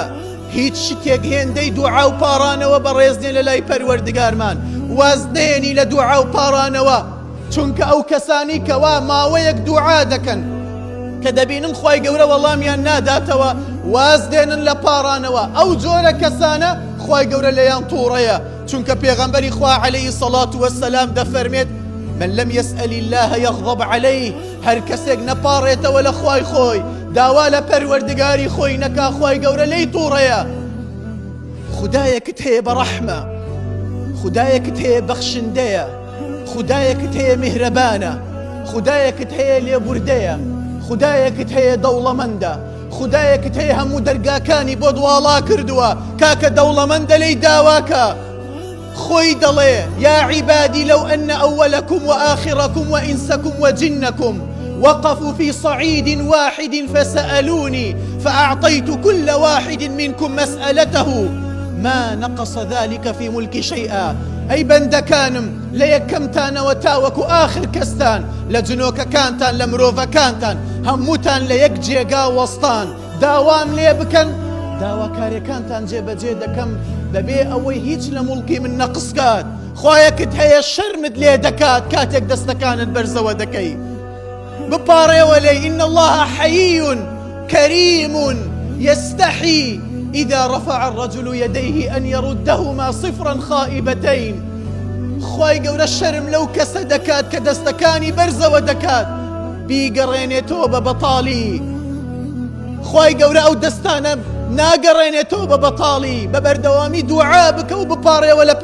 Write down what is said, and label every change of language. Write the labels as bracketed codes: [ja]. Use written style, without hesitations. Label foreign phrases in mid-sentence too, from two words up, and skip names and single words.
[ckb] هیچ شتێک هێندەی دوعا و پاڕانەوە بەڕێز نییە لە لای پەروەردگارمان، وازنێنی لە دوعا و پاڕانەوە، چونکە ئەو کەسانی کەوا ماوەیەک دوعا دەکەن کە دەبینن خوای گەورە وەڵامیان ناداتەوە، واز دێنن لە پاڕانەوە، ئەو جۆرە کەسانە خوای گەورە لەیان تووڕەیە. چونکە پێغەمبەری خوا [ar] عەلەیهی الصەڵات وەسسەلام [ckb] دەفەرمێت [ar] من لم يسأل الله يغضب عليه. [ckb] هەر کەسێک نەپاڕێتەوە لە خوای خۆی، داوا لە پەروەردگاری خۆی نەکا، خوای گەورە لێی تووڕەیە. خودایەکت هەیە بەڕەحمە، خودایەکت هەیە بەخشندەیە، خودایەکت هەیە میهرەبانە، خودایەکت هەیە لێبوردەیە، خودایەکت هەیە دەوڵەمەندە، خودایەکت هەیە هەموو دەرگاکانی بۆ دواڵا کردووە. کاکە دەوڵەمەندە لێی داواکە، خۆی دەڵێ [ar] یا عیبادی لەو ئەنە ئەوەلەکم وآخرەکم وئینسەکم وجنەکم وقفوا في صعيد واحد فسألوني فأعطيت كل واحد منكم مسألته ما نقص ذلك في ملك شيئا. [ckb] ئەی بەندەکانم لە یەکەمتانەوە تاوەکو ئاخر کەستان، لە جنۆکەکانتان لە مرۆڤەکانتان هەمووتان لە یەک جێگا وەستان، داوام لێ بکەن، داواکاریەکانتان جێبەجێ دەکەم بەبێ ئەوەی هیچ لە موڵکی من نەقسکات. خوایەکت هەیە شەرمت لێ دەکات کاتێک دەستەکانت بەرزەوە دەکەی. بپاڕێوە لێی [ar] ئین الله حەیی کەریم یەستەحی إذا رفع الرجل يديه أن يردهما صفرا خائبتين. [ckb] خوای گەورە شەرم لەو کەسە دەکات کە دەستەکانی بەرزەوە دەکات، بیگەڕێنێتەوە بە بەتاڵی. خوای گەورە ئەو دەستانە ناگەڕێنێتەوە بە بەتاڵی، بە بەردەوامی دوعا بکە و بپاڕێوە لە